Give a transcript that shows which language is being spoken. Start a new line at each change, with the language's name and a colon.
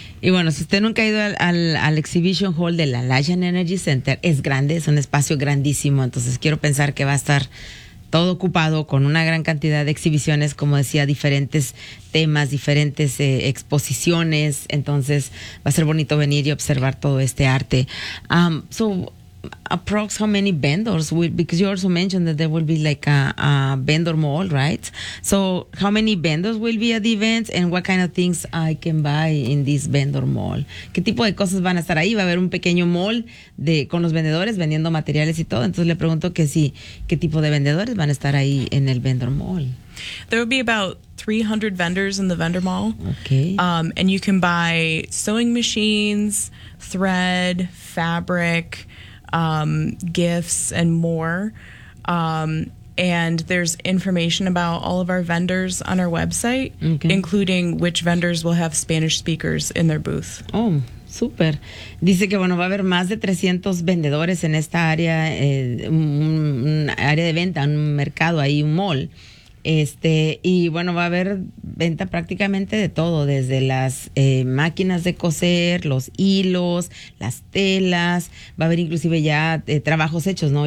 Spanish: Y bueno, si usted nunca ha ido al Exhibition Hall de la Lajan Energy Center, es grande, es un espacio grandísimo, entonces quiero pensar que va a estar todo ocupado con una gran cantidad de exhibiciones, como decía, diferentes temas, diferentes exposiciones, entonces va a ser bonito venir y observar todo este arte.
English: So, approx how many vendors, because you also mentioned that there will be like a vendor mall, right? So how many vendors will be at the event and what kind of things I can buy in this vendor mall?
Spanish: ¿Qué tipo de cosas van a estar ahí? Va a haber un pequeño mall con los vendedores vendiendo materiales y todo. Entonces le pregunto que sí, ¿qué tipo de vendedores van a estar ahí en el vendor mall?
English: There will be about 300 vendors in the vendor mall. Okay. And you can buy sewing machines, thread, fabric, gifts and more. And there's information about all of our vendors on our website, okay. including which vendors will have Spanish speakers in their booth. Oh, super.
Spanish: Dice que, bueno, va a haber más de 300 vendedores en esta área, un área de venta, un mercado ahí, un mall. Y bueno, va a haber venta prácticamente de todo, desde las máquinas de coser, los hilos, las telas, va a haber inclusive ya trabajos hechos, ¿no?